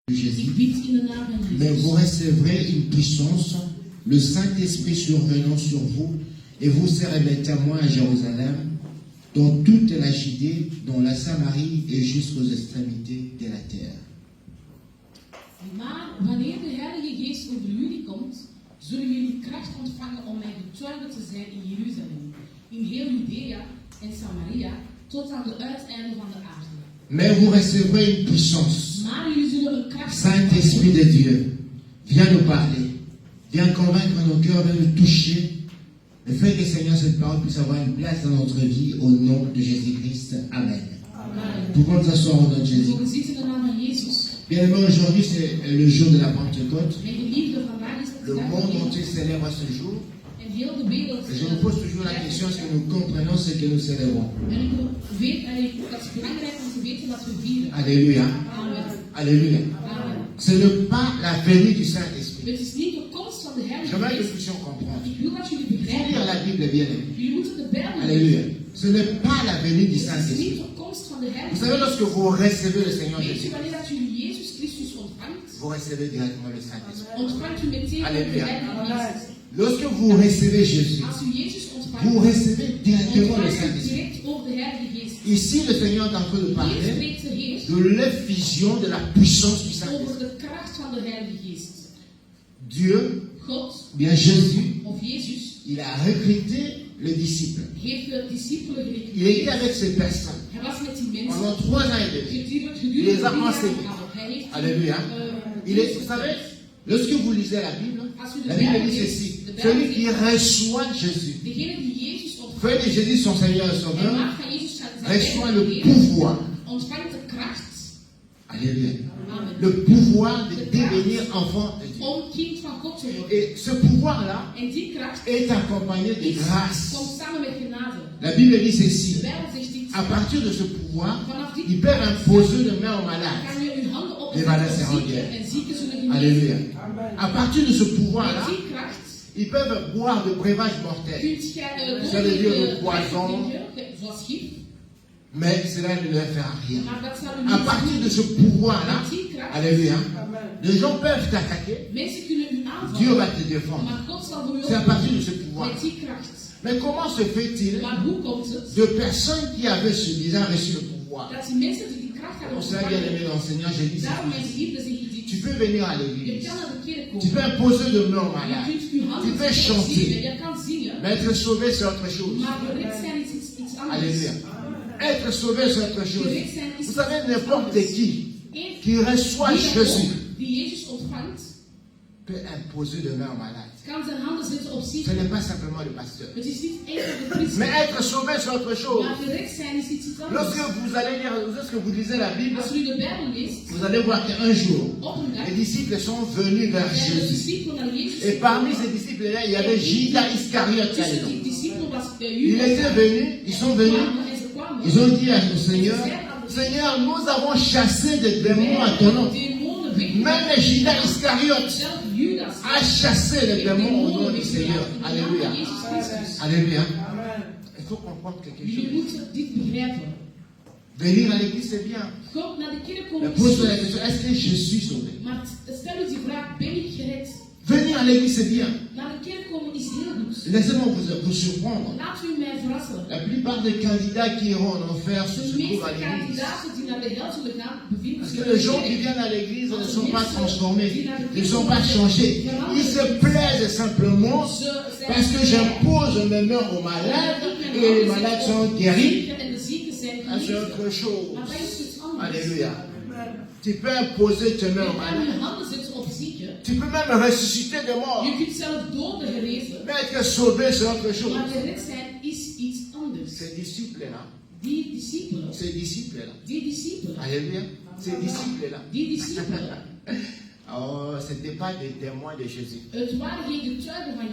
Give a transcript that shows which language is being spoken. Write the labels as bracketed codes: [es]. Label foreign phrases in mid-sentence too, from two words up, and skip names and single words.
[fr] Jésus. [nl] Ik bid in de naam van [fr] Mais [nl] Jezus. [fr] vous recevrez une puissance, le Saint-Esprit survenant sur vous, et vous serez mes témoins à Jérusalem, dans toute la Judée, dans la Samarie et jusqu'aux extrémités de la terre. [nl] Maar wanneer de Heilige Geest over jullie komt, zullen jullie kracht ontvangen om mijn getuigen te zijn in Jeruzalem, in heel Judea en Samaria, tot aan de uiteinden van de aarde. [fr] Mais vous recevrez une puissance. [nl] Maar jullie zullen een kracht [fr] Saint-Esprit de Dieu, viens nous parler, viens convaincre nos cœurs, viens nous toucher, et fais que Seigneur, cette parole puisse avoir une place dans notre vie au nom de Jésus-Christ. Amen. Amen. Pouvons nous asseoir au nom de Jésus. [nl] We zitten in de naam van Jezus. [fr] Bien aimé, aujourd'hui c'est le jour de la Pentecôte. [nl] Mijn geliefde, vandaag is het [fr] Le [nl] de dag [fr] monde [nl] van [fr] entier [nl] Jezus. [fr] célèbre ce jour. [nl] En heel de wereld. [fr] Je me pose toujours la question, est-ce que nous comprenons ce que nous célébrons? [nl] En ik weet, dat is belangrijk om te weten wat we vieren. [fr] Alléluia. Amen. Alléluia. Amen. Ce n'est pas la venue du Saint-Esprit. [nl] Het is niet de komst van de Heilige [fr] J'aimerais que nous [nl] Geest. [fr] puissions comprendre. [nl] Ik wil dat jullie [fr] Il faut lire [nl] begrijpen. [fr] la Bible bien aimé. [nl] Jullie moeten de Bijbel [fr] Alléluia. [nl] lezen. [fr] Ce n'est pas la venue du [nl] Het is [fr] Saint-Esprit. [nl] niet de komst van de [fr] Vous [nl] Heilige [fr] savez, lorsque [nl] Geest. [fr] vous recevez le Seigneur [nl] Weet je, [fr] Jésus, [nl] wanneer dat jullie Jezus Christus ontvangt, [fr] vous recevez directement le Saint-Esprit. [nl] ontvangt u meteen de [fr] Alléluia. [nl] Heilige Geest. [fr] Lorsque vous recevez Jésus, [nl] Als u Jezus ontvangt, [fr] vous recevez directement le [nl] ontvangt u [fr] Saint-Esprit. [nl] direct over de Heilige Geest. [fr] Ici, le Seigneur est en train de [nl] Hier [fr] parler [nl] spreekt de Heer [fr] de l'effusion de la puissance du [nl] over [fr] Saint-Esprit. [nl] de kracht van de Heilige Geest. [fr] Dieu, [nl] God, [fr] bien Jésus, [nl] of Jezus, [fr] il a recruté les disciples. [nl] heeft de discipelen [fr] Il était [nl] gerecruiteerd. [fr] avec ces personnes [nl] Hij was met die mensen [fr] pendant 3 ans et demi. [nl] gedurende [fr] Les a [nl] 3 jaar [fr] enseignés. [nl] gehouden. Hij heeft [fr] Alléluia. Il est, vous savez, lorsque vous lisez la Bible dit ceci. Celui qui reçoit Jésus, [nl] degene die Jezus ontvangt, [fr] fait de Jésus son Seigneur et [nl] en [fr] Sauveur, [nl] maakt van Jezus zijn [fr] reçoit le [nl] Heer, [fr] pouvoir. [nl] ontvangt de kracht [fr] Alléluia. Amen. Le pouvoir de devenir enfant de Dieu. [nl] om kind van God te worden. [fr] Et ce pouvoir-là [nl] En die kracht [fr] est accompagné de grâce. [nl] komt samen met genade. [fr] La Bible dit [nl] De [fr] ceci. [nl] Bijbel zegt dit. [fr] À partir de ce pouvoir, [nl] Vanaf dit [fr] ils peuvent imposer de main aux malades. [nl] kan je uw handen [fr] Les [nl] opleggen [fr] malades [nl] op [fr] seront [nl] zieken [fr] guéris. [nl] en zieken zullen genezen. [fr] Alléluia. À partir de ce [nl] Met [fr] pouvoir-là, [nl] die kracht [fr] ils peuvent boire de breuvages mortels. [nl] kunt je [fr] Ça veut dire le poison. [nl] drinken, zoals gif, [fr] Mais cela ne leur fera rien. [nl] maar dat zal u [fr] À [nl] niet [fr] partir de [nl] doen. [fr] ce pouvoir-là, [nl] Met die kracht, [fr] alléluia, les gens peuvent t'attaquer. [nl] mensen kunnen u [fr] Dieu va [nl] aanvallen, [fr] te défendre. [nl] maar God zal voor u [fr] C'est à [nl] opkomen. [fr] partir de ce pouvoir. [nl] Met die kracht. [fr] Mais comment se fait-il [nl] Maar hoe komt het [fr] de personnes qui avaient déjà reçu le pouvoir? [nl] dat die mensen die die kracht hebben [fr] On sait bien aimé [nl] ontvangen, [fr] l'enseignant, j'ai dit [nl] daarom mijn [fr] ceci. [nl] geliefde zeg ik dit. [fr] Tu peux venir à [nl] Je [fr] l'église. [nl] kan naar de kerk [fr] Tu [nl] komen. [fr] peux imposer de main aux [nl] Je [fr] malades. [nl] kunt uw handen [fr] Tu peux chanter. [nl] zien, je kan zingen, [fr] Mais être sauvé, c'est autre chose. [nl] maar gered zijn is iets anders. [fr] Alléluia. Être sauvé, c'est autre chose. [nl] Gered zijn is [fr] Vous savez, [nl] iets [fr] n'importe [nl] anders. [fr] qui [nl] Eén [fr] reçoit [nl] wie [fr] Jésus [nl] die Jezus ontvangt, [fr] peut imposer de main aux malades. [nl] kan zijn handen zetten op [fr] Ce [nl] zieken. [fr] n'est pas simplement le pasteur. [nl] Het is niet enkel de priester. [fr] Mais être sauvé, c'est autre chose. [nl] Maar gered zijn is iets anders. [fr] Lorsque vous lisez la Bible, [nl] Als u de Bijbel leest, [fr] vous allez voir qu'un jour, [nl] op een dag [fr] les disciples sont venus vers [nl] zijn de [fr] Jésus. [nl] discipelen naar Jezus [fr] Et parmi ces disciples-là, il y avait Judas Iscariote. [nl] tussen die discipelen was [fr] Ils étaient venus, ils sont venus, [nl] en ze kwamen. [fr] ils ont dit à au Seigneur, Seigneur, nous avons chassé des démons à ton nom. [nl] Demonen weg. [fr] Même Judas Iscariote [nl] Zelf Judas [fr] a chassé les démons au nom du Seigneur. Alléluia. [nl] Jezus Christus. [fr] Alléluia. Il faut comprendre quelque [nl] Jullie [fr] chose. [nl] moeten dit begrijpen. [fr] Venir à l'église, c'est bien. [nl] God naar de kerk [fr] Mais [nl] komen [fr] pose-toi la [nl] is goed. [fr] question, est-ce que je suis sauvé? [nl] Maar stel u die vraag, ben ik gered? [fr] Venir à l'église, c'est bien. [nl] Naar de kerk komen is heel goed. [fr] Laissez-moi vous surprendre. [nl] Laat u mij verrassen. [fr] La plupart des candidats qui iront en enfer se [nl] De [fr] trouvent [nl] meeste [fr] à l'église. [nl] kandidaten die naar de hel zullen gaan, bevinden [fr] Parce [nl] zich [fr] que [nl] in [fr] les [nl] de [fr] gens qui [nl] kerk. [fr] viennent à l'église ne sont pas transformés, ne sont pas changés. Ils se plaisent simplement parce que j'impose mes mains aux malades et les malades sont guéris. [nl] En de zieken zijn [fr] Ah, c'est [nl] genezen. [fr] autre chose. [nl] Maar dat is iets anders. [fr] Alléluia. Tu peux imposer tes mains [nl] Je [fr] aux [nl] kan [fr] malades. [nl] je handen zetten op zieken. [fr] Tu peux même ressusciter des morts. [nl] Je kunt zelf doden genezen. [fr] Mais être sauvé, c'est autre chose. [nl] Maar gered zijn is iets anders. [fr] Ces disciples-là, [nl] Die discipelen. [fr] ces disciples-là, [nl] Die discipelen. [fr] alléluia, ces disciples-là, [nl] Die discipelen. [fr] oh, ce n'étaient pas des témoins de Jésus. [nl] Het waren geen getuigen van